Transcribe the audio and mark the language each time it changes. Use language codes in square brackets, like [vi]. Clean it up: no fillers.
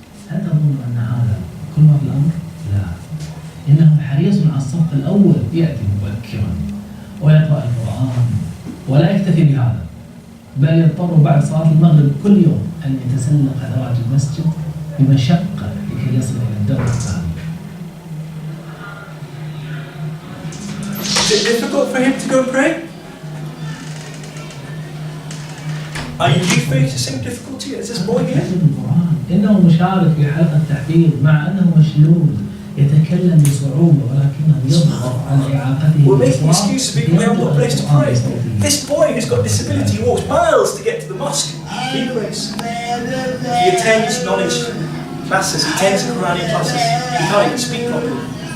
[ar] هل تظن أن هذا كل ما في الأمر؟ لا. إنه حريص على الصف الأول يأتي مبكرا ويقرأ القرآن ولا يكتفي بهذا بل يضطر بعد صلاة المغرب كل يوم أن يتسلق أدراج المسجد بمشقة لكي يصل إلى الدرجة الثانية. [en] Is it difficult for him to go and pray? Are you facing the same difficulty as this boy here? [ar] إنه مشارك في حلقة تحفيظ مع أنه مشلول يتكلم بصعوبة ولكنه يضغط على إعاقته. [en] We're making excuses because we have no place to pray. This boy who's got disability walks miles to get to the mosque. He prays. He attends knowledge classes. He attends Quranic classes. He can't even speak properly.